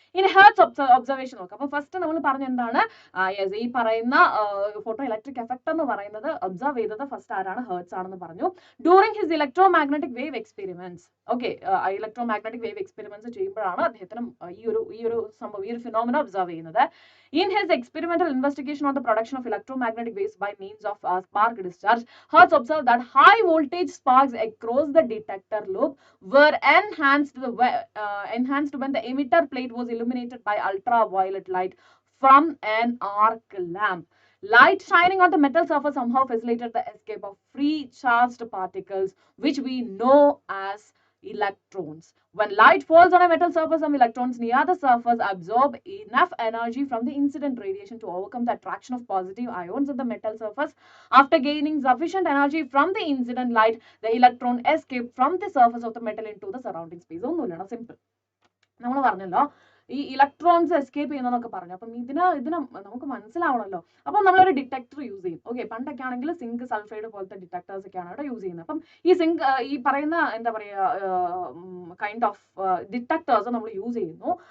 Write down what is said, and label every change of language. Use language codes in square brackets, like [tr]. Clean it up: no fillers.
[ml] ഇനി hertz observation നോക്കാം. അപ്പൊ ഫസ്റ്റ് നമ്മൾ പറഞ്ഞ എന്താണ്, ഈ പറയുന്ന ഫോട്ടോ ഇലക്ട്രിക് എഫക്ട് എന്ന് പറയുന്നത് ഒബ്സർവ് ചെയ്തത് ഫസ്റ്റ് ആരാണ്, ഹെർട്സ് ആണെന്ന് പറഞ്ഞു. [en] during his electro magnetic wave experiments, [ml] okay, electro magnetic wave experiments ചെയ്യുമ്പോഴാണ് അദ്ദേഹത്തിന് ഈ ഒരു സംഭവം, ഈ ഒരു ഫിനോമിന ഒബ്സർവ് ചെയ്യുന്നത്. [en] In his experimental investigation on the production of electromagnetic waves by means of spark discharge, Hertz observed that high voltage sparks across the detector loop were enhanced when the emitter plate was illuminated by ultraviolet light from an arc lamp. Light shining on the metal surface somehow facilitated the escape of free charged particles, which we know as electrons. When light falls on a metal surface, some electrons near the surface absorb enough energy from the incident radiation to overcome the attraction of positive ions on the metal surface. After gaining sufficient energy from the incident light, the electron escaped from the surface of the metal into the surrounding space. [ml] ഒന്നുമില്ല, simple. നമ്മൾ പറഞ്ഞല്ലോ ഈ electrons escape ചെയ്യുന്നതൊക്കെ പറഞ്ഞു. അപ്പം ഇതിന് നമുക്ക് മനസ്സിലാവണമല്ലോ. അപ്പം നമ്മളൊരു ഡിറ്റക്ടർ യൂസ് ചെയ്യും. ഓക്കെ, പണ്ടൊക്കെ ആണെങ്കിൽ സിങ്ക് സൾഫൈഡ് പോലത്തെ ഡിറ്റക്ടേഴ്സ് ഒക്കെയാണ് അവിടെ യൂസ് ചെയ്യുന്നത്. അപ്പം ഈ പറയുന്ന എന്താ പറയുക കൈൻഡ് ഓഫ് ഡിറ്റക്ടേഴ്സ് നമ്മൾ യൂസ് ചെയ്യുന്നു.